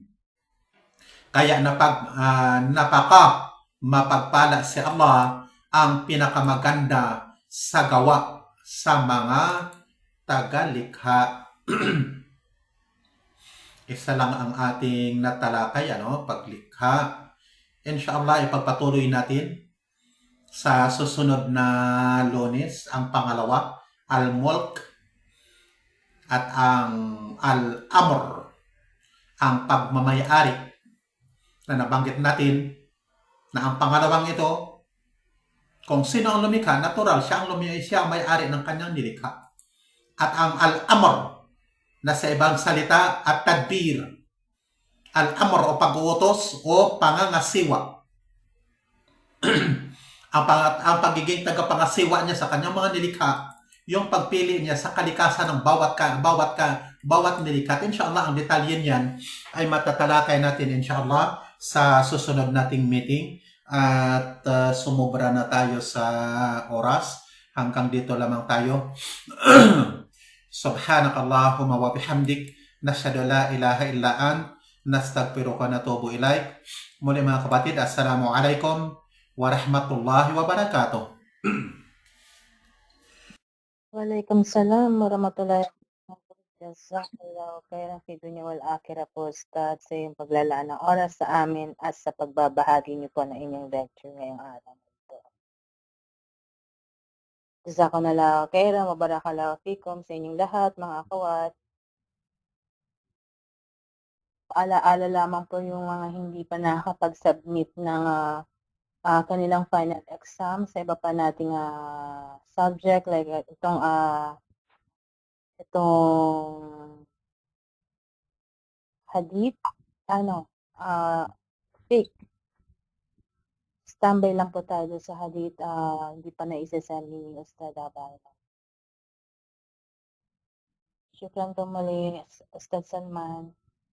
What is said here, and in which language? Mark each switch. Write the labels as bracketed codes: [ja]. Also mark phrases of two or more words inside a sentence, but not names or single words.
[tl] Kaya napaka mapagpala si Allah, ang pinakamaganda sa gawa sa mga tagalikha. Isa lang ang ating natalakay, paglikha. Inshallah, ipagpatuloy natin sa susunod na Lunes, ang pangalawa, al-mulk at ang al-amr, ang pagmamayari, na nabanggit natin na ang pangalawang ito, kung sino ang lumikha, natural, siya ang may-ari ng kanyang nilikha. At ang al-amr, na sa ibang salita at tadbir, al-amr o pag-uutos o pangangasiwa. ang pagiging tagapangasiwa niya sa kanyang mga nilikha, yung pagpili niya sa kalikasan ng bawat nilikha. Inshallah, ang detalye niyan ay matatalakay natin inshallah sa susunod nating meeting. At sumubra na tayo sa oras. Hanggang dito lamang tayo. [ar] سبحانك اللهم وبحمدك، نشهد لا إله إلا أنت، نستغفرك ونتوب إليك. [tl] Muli mga kapatid, [ar] السلام عليكم ورحمة الله وبركاته. وعليكم السلام ورحمة الله وبركاته. جزاك الله خيرا في الدنيا والآخرة [tl] po, Ustad, sa iyong paglalaan ng oras sa amin at sa pagbabahagi niyo po ng inyong lecture ngayong araw na ito. [ar] جزاك الله خيرا وبارك الله فيكم [tl] sa inyong lahat, mga akhawat. Alaala lamang po yung mga hindi pa nakakapag-submit ng kanilang [en] final exam [tl] sa iba pa nating subject, like itong hadith, fiqh. Standby lang po tayo sa hadith, hindi pa naisasend ni Ustad Abaya. Syukran po muli, Ustad Salman.